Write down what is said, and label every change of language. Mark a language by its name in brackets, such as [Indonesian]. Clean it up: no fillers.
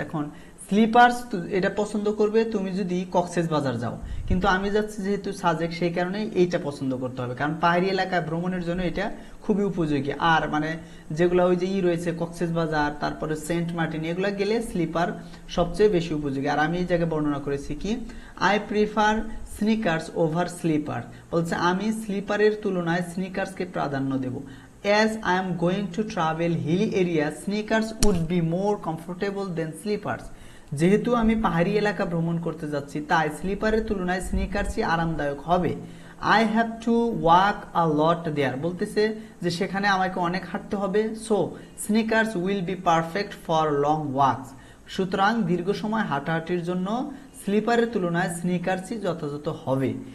[Bangla] এখন স্লিপার্স এটা পছন্দ করবে তুমি যদি কক্সবাজার যাও, কিন্তু আমি যাচ্ছি যেহেতু সাজেক, সেই কারণে এইটা পছন্দ করতে হবে, কারণ পাহাড়ি এলাকায় ভ্রমণের জন্য এটা খুবই উপযোগী। আর মানে যেগুলো ওই যে রয়েছে কক্সবাজার, তারপরে সেন্ট মার্টিন, এগুলো গেলে স্লিপার সবচেয়ে বেশি উপযোগী। আর আমি এই জায়গায় বর্ণনা করেছি কি [English] I prefer sneakers over slipper, [Bangla] বলছে আমি স্লিপারের তুলনায় স্নিকার্সকে প্রাধান্য দেব। [English] As I am going to travel hilly areas, sneakers would be more comfortable than slippers. [Bangla] যেহেতু আমি পাহাড়ি এলাকা ভ্রমণ করতে যাচ্ছি, তাই স্লিপারের তুলনায় স্নিকার্সই আরামদায়ক হবে। [English] I have to walk a lot there, [Bangla] বলতেছে যে সেখানে আমাকে অনেক হাঁটতে হবে। [English] So sneakers will be perfect for long walks. [Bangla] সুতরাং দীর্ঘ সময় হাঁটাহাঁটির জন্য স্লিপারের তুলনায় স্নিকার্সই যথাযথ হবে।